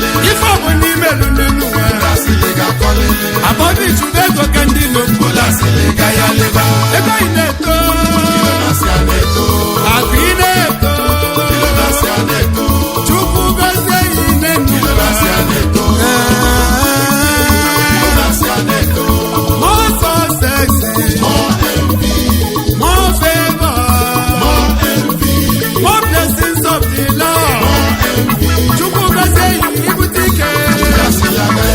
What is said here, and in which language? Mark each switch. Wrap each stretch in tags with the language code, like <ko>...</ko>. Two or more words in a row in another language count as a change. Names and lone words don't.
<ig>Ife ọ bụ n'ime elu n'elu ụwa. Abọbi chụba ego ka ndị ilo kwuola. Ego ị na-eto. Akụ ị na-eto. Chukwu gọzie ya ị na-eto.</ig> <en>More success. More favor. More blessings of the Lord.</en> <ig>Chukwu gọzie ya ibute ike.</ig>